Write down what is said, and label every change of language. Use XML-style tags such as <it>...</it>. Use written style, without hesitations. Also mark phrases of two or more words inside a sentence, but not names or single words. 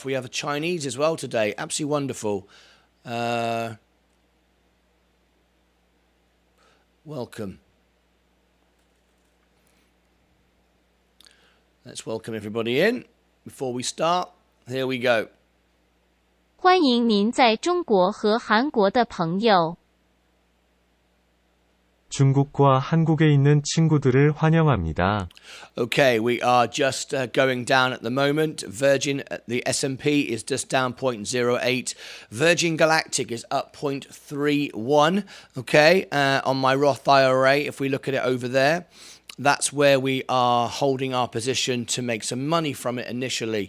<en>We have a Chinese as well today. Absolutely wonderful. Welcome. Let's welcome everybody in. Before we start, here we go.</en> <zh>欢迎您在中国和韩国的朋友。</zh> <ko>중국과 한국에 있는 친구들을 환영합니다.</ko> <en>Okay, we are just going down at the moment. Virgin, the S&P is just down 0.08. Virgin Galactic is up 0.31. Okay, on my Roth IRA, if we look at it over there, that's where we are holding our position to make some money from it initially.</en>